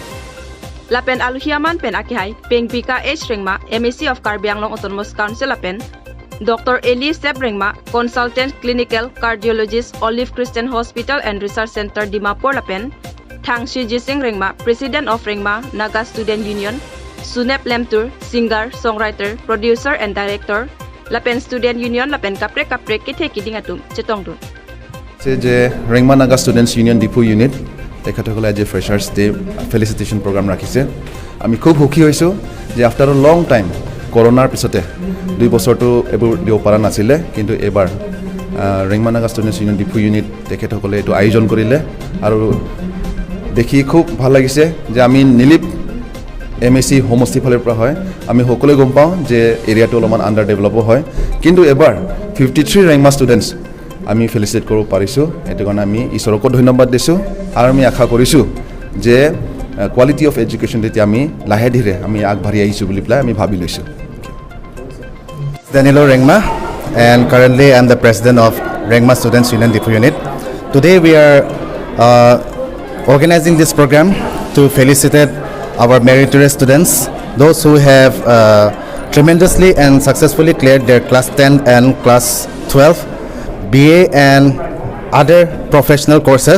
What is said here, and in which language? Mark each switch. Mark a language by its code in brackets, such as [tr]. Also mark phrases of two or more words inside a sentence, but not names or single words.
[mjw] Lapen alohi aman pen akehai phengpiga H.rengma Mac of KAAC Autonomous Council lapen Dr.Eli H.rengma [en] Consultant Clinical Cardiologist [mjw] Olive Christian Hospital and Research Center Dimapur lapen thangshi jishing Rengma President of Rengma Naga Student Union sunep lemtur [en] singer songwriter producer and director [mjw] lapen Student Union lapen kaprek kethe kiding atum chetong dun [as] je Rengma Naga Students Union Dimapur unit তেখেতসকলে আজি [en] freshers day felicitation program [as] ৰাখিছে আমি খুব সুখী হৈছোঁ যে [en] after a long time [as] কৰোনাৰ পিছতে 2 বছৰটো এবোৰ দিব পৰা নাছিলে কিন্তু এবাৰ ৰেংমা নাগা ষ্টুডেণ্টছ ইউনিয়ন ডিপু ইউনিট তেখেতসকলে এইটো আয়োজন কৰিলে আৰু দেখি খুব ভাল লাগিছে যে আমি নিলিপ MAC হোমষ্টি ফালৰ পৰা হয় আমি সকলোৱে গম পাওঁ যে এৰিয়াটো অলপমান [en] under develop [as] হয় কিন্তু এবাৰ 53 ৰেংমা ষ্টুডেণ্টছ আমি ফেলিচিটেট কৰিব পাৰিছোঁ এটো কাৰণে আমি ঈশ্বৰক ধন্যবাদ দিছোঁ আৰু আমি আশা কৰিছোঁ যে [en] quality of education [as] তেতিয়া আমি লাহে ধীৰে আমি আগবাঢ়ি আহিছোঁ বুলি পেলাই আমি ভাবি লৈছোঁ [en] Dr.Eli Rengma, and currently I am the president of Rengma Students Union Dimapur Unit. Today we are organizing this program to felicitate our meritorious students, those who have tremendously and successfully cleared their class 10 and class 12, BA and other professional courses.